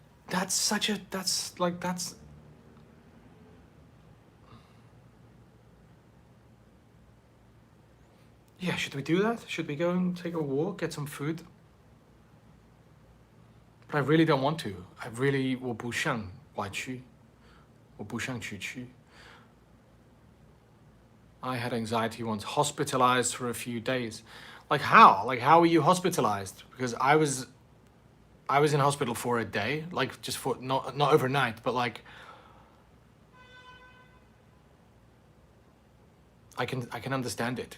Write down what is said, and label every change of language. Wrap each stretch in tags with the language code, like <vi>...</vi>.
<en>That's yeah, should we do that? Should we go and take a walk, get some food? But I really don't want to. I really</en> <zh>我不想外去. 我不想出去.</zh> <en>I had anxiety once, hospitalized for a few days. Like how? Like how were you hospitalized? Because I was in hospital for a day, like just for not overnight, but like I can understand it.</en>